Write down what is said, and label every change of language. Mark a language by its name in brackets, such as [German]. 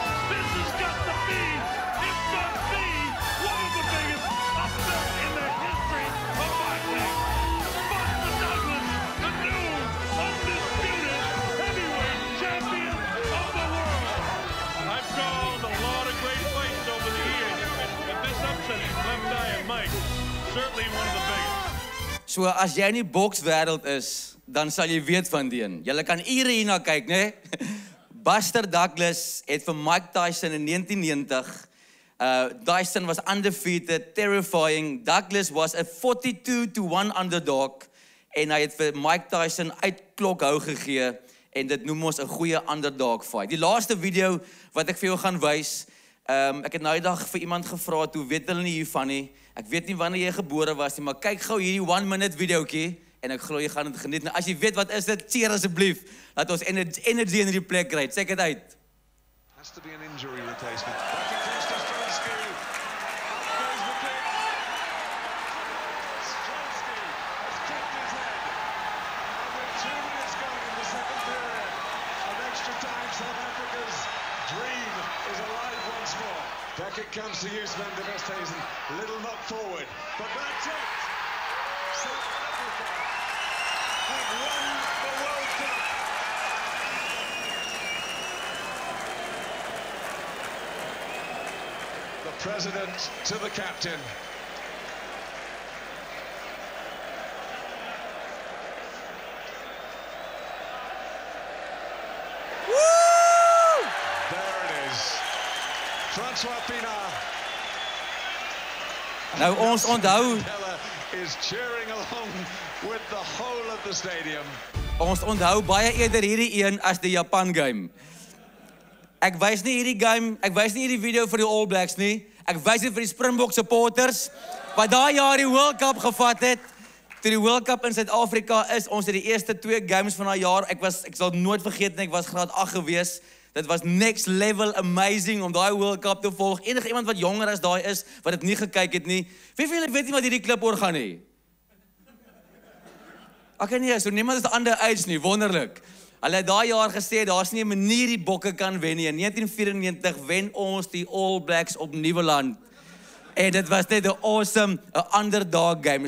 [English] This has got to be, if not the, one of the biggest upsets in the history of boxing. Buster Douglas, the new undisputed heavyweight champion of the world. I've called a lot of great fights over the years, but this upset from Left Eye and Mike, certainly one of the biggest. [Afrikaans] So as jy in die bokswêreld is, dan sal jy weet van die een. Julle kan ure hierna kyk, né? Buster Douglas het vir Mike Tyson in 1990. [English] Tyson was undefeated, terrifying. Douglas was a 42-1 underdog [Afrikaans] en hy het vir Mike Tyson uitklok hou gegee en dit noem ons 'n goeie underdog fight. Die laaste video wat ek vir jou gaan wys, Ek het nou die dag vir iemand gevra, toe weet hulle nie hiervan nie. Ek weet nie wanneer jy gebore was nie, maar kyk gou hierdie 1-minute videoetjie en ek glo jy gaan dit geniet. Nou as jy weet wat is dit, cheer asseblief. Laat ons energy in die plek kry. [English] Check it out. Has to be an injury replacement. Back across to Stransky. Goes the kick. Stransky has kicked his head. And with 2 minutes gone in the second period of extra time, South Africa's dream is alive once more. Back it comes to you, Sven de Westhuizen. Little knock forward, but that's it. South Africa have won the World Cup. The president to the captain. Woo! There it is. Francois Pienaar. [Afrikaans] Nou ons onthou, [English] Mandela is cheering along with the whole of the stadium. [Afrikaans] ons onthou baie eerder hierdie een as die Japan game. Ek wys nie hierdie game, ek wys nie hierdie video vir die All Blacks nie. Ek wys dit vir die Springbok supporters wat daai jaar die World Cup gevat het. Toe die World Cup in Suid-Afrika is, ons het die eerste 2 games van daai jaar. Ek sal nooit vergeet nie, ek was graad 8 gewees. Dit was [English] next level amazing [Afrikaans] om daai World Cup te volg. Enige iemand wat jonger as daai is wat dit nie gekyk het nie. Wie van julle weet nie wat hierdie klip oor gaan nie? Okay nee, so niemand is ander age nie, wonderlik. Hulle het daai jaar gesê, daar's nie 'n manier die bokke kan wen nie. In 1994 wen ons die All Blacks op Nieuweland. En dit was net 'n awesome, 'n underdog game.